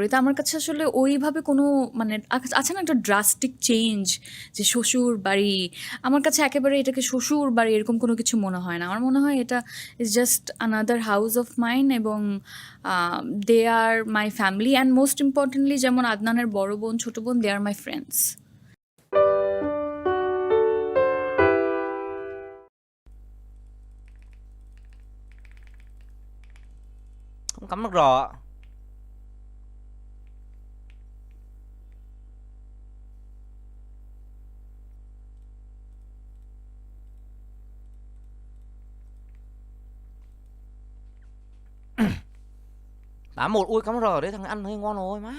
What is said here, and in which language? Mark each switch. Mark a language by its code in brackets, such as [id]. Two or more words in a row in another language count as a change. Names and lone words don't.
[bn] তো আমার কাছে আসলে ওইভাবে কোনো মানে আছে না একটা [en] drastic change [bn] যে শ্বশুর বাড়ি, আমার কাছে একেবারে এটাকে শ্বশুর বাড়ি এরকম কোনো কিছু মনে হয় না। আমার মনে হয় এটা [en] is just another house of mine, [bn] এবং [en] they are my family, and most importantly [bn] যেমন আদনানের বড় বোন ছোট বোন, [en] they are my friends. [vi] Không cắm được rò ạ. Đã một, ui cắm rò đấy, thằng ăn hơi ngon rồi má.